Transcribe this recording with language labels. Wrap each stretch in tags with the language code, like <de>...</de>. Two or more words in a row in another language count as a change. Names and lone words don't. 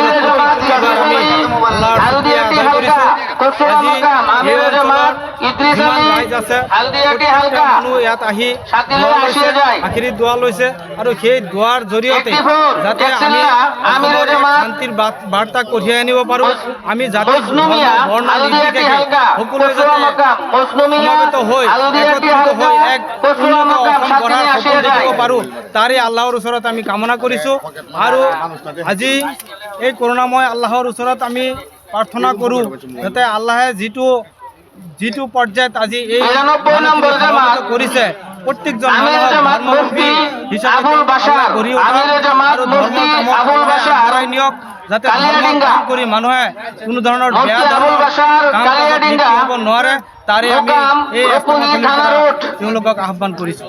<as>ৰাইজ আছে মানুহ ইয়াত আহি আখিৰি দোৱা লৈছে আৰু সেই দোৱাৰ জৰিয়তে যাতে আমি শান্তিৰ বাৰ্তা কঢ়িয়াই আনিব পাৰোঁ। আমি জাতি বৰ্ণ নিৰ্বিশেষে সকলোৱে যাতে সমবেত হৈ একত্ৰিত হৈ এক উন্নত অসম গঢ়াৰ সপোন দেখিব পাৰোঁ তাৰে আল্লাহৰ ওচৰত আমি কামনা কৰিছোঁ। আৰু আজি এই করুণাময় আল্লাহর ওচৰত আমি প্ৰাৰ্থনা কৰোঁ যাতে আল্লাহে যিটো পৰ্যায়ত আজি এই কৰিছে প্ৰত্যেকজন মানুহক ধৰ্মমুখী হিচাপে গঢ়ি উঠক আৰু ধৰ্মৰ কামত আগবঢ়াই নিয়ক যাতে ধৰ্ম কাম কৰি মানুহে কোনো ধৰণৰ বেয়া ধৰণৰ কাম হ'ব নোৱাৰে তাৰে আমি এই তেওঁলোকক আহ্বান কৰিছোঁ।</as>